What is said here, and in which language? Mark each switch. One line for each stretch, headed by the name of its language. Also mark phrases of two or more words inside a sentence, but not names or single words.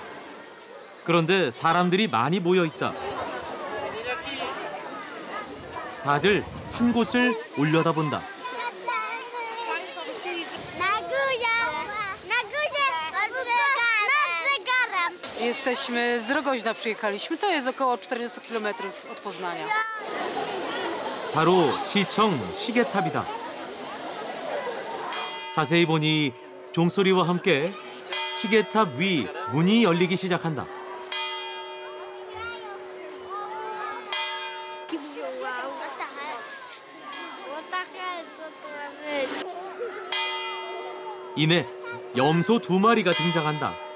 Korean: 그런데 사람들이 많이 모여 있다. 다들 한 곳을 올려다본다.
Polish: Jesteśmy z Rogoźna, przyjechaliśmy. To jest około 40 km od Poznania.
Korean: 바로 시청 시계탑이다. 자세히 보니 종소리와 함께 시계탑 위 문이 열리기 시작한다. 이내 염소 2마리가 등장한다.